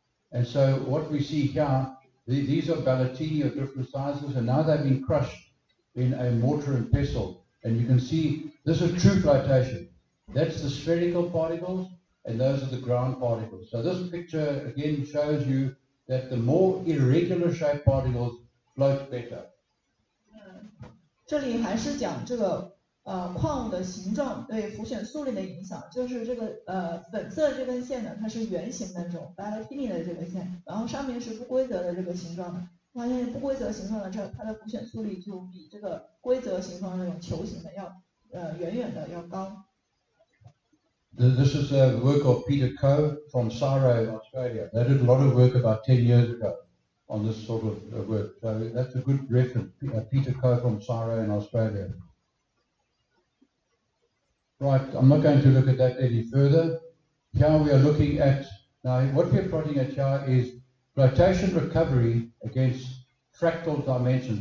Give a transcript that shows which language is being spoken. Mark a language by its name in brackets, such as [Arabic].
[English] And so what we see here, these are ballatini of different sizes, and now they've been crushed in a mortar and pestle. And you can see this is true flotation. That's the spherical particles, and those are the ground particles. So this picture again shows you that the more irregular shaped particles float better. [Chinese] 这里还是讲这个矿物的形状对浮选速率的影响，就是这个粉色这根线呢，它是圆形的这种 ballatini 的这个线，然后上面是不规则的这个形状的，发现不规则形状的它的浮选速率就比这个规则形状这种球形的要远远的要高。 [English] This is the work of Peter Coe from Cyril, Australia. They did a lot of work about 10 years ago on this sort of work. So that's a good reference, Peter Coe from Cyril in Australia. Right, I'm not going to look at that any further. Here we are looking at, now what we're plotting at here is flotation recovery against fractal dimensions.